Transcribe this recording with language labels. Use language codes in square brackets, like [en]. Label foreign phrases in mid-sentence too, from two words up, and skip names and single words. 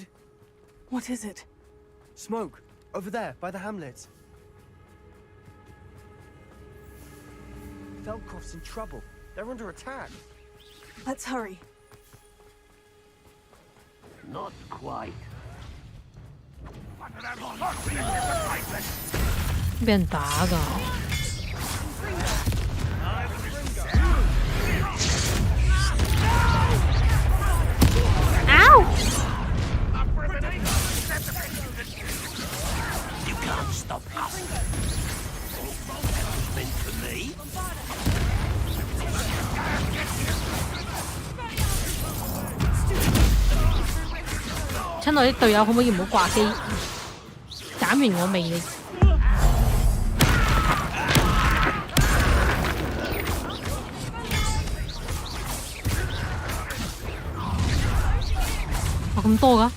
[en] What is it? Smoke! Over there, by the hamlet. Feldcroft's in trouble. They're under attack. Let's hurry. Not quite. [yue] 俾人打㗎。Ow！ [en] stop us. Meant for me. [yue] 親愛的隊友，可唔可以唔好掛機？斬完我未你？哇，咁多㗎？